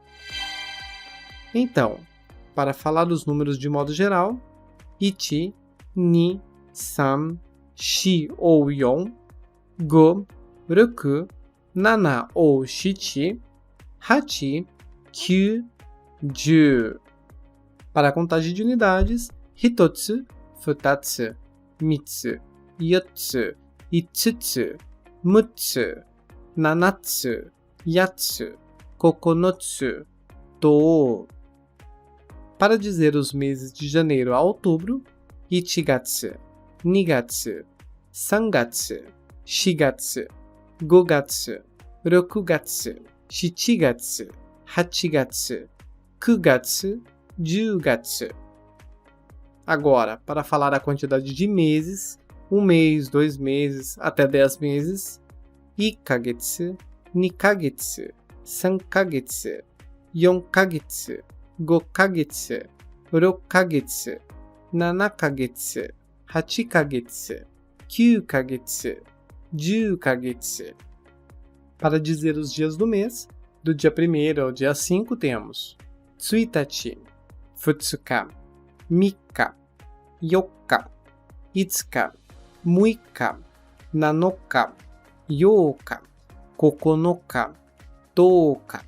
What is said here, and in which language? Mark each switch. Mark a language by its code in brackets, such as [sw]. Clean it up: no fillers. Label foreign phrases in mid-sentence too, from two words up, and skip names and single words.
[pt] Então, para falar os números de modo geral, [ja] いち、に、さん、し [pt] ou [ja] よん、ご, りゅく、なな ou しち、はち、きゅう、じゅう. [pt] Para a contagem de unidades, [ja] ひとつ、ふたつ、みっつ, よっつ、いつつ、むっつ、ななつ、やっつ、ここのつ、とお. [pt] Para dizer os meses de janeiro a outubro, [ja] 一月、二月、三月、四月、五月、六月, 7 月、8月、9月、10月. [pt] Agora, para falar a quantidade de meses, 1 mês, 2 meses, até 10 meses, [ja] 1 ヶ月、2ヶ月、3ヶ月、4ヶ月、5ヶ月、6ヶ月、7ヶ月、8ヶ月、9ヶ月、10ヶ月. [pt] Para dizer os dias do mês, do dia 1º ao dia 5 temos [ja] 1 日、2日、3日、4日、5日、6日、7日、8日、9日、10日.